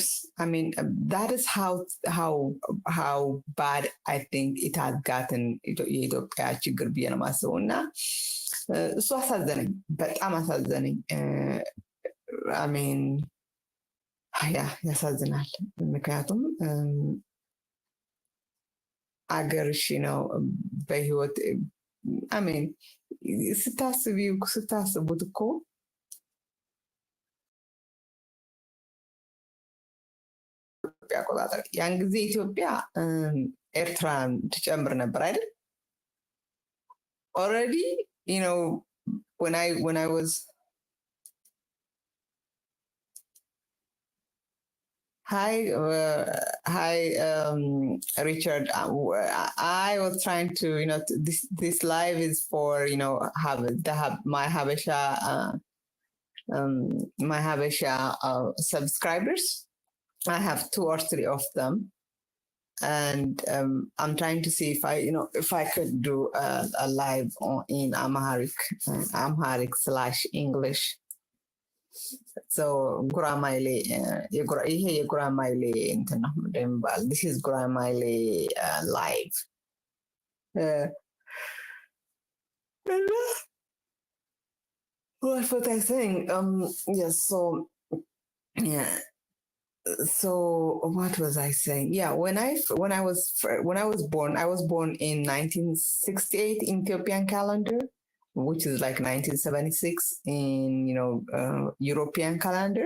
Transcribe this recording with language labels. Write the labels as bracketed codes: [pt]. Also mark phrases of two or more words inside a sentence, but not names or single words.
[en] I mean, that is how bad I think it has gotten [am] የኢትዮጵያ ችግር ብዬ ነው የማስበው እና እሱ አሳዘነኝ፣ በጣም አሳዘነኝ። አሜን ያሳዝናል። ምክንያቱም አገር ነው በህይወት አሜን ስታስቡት እኮ አቆጣጠር ያን ጊዜ ኢትዮጵያ ኤርትራን ትጨምር ነበር አይደል? [en] already when I was hi Richard, I was trying to this live is for my Habesha subscribers. I have 2 or 3 of them, and I'm trying to see if I could do a live in Amharic/English. [am] So ጉራማይሌ ይሄ የጉራማይሌ እንትን ነው እንደሚባል [en] this is ጉራማይሌ live. What was I saying? Yes, so yeah. So what was I saying? Yeah, when I was born, I was born in 1968 in Ethiopian calendar, which is like 1976 in European calendar.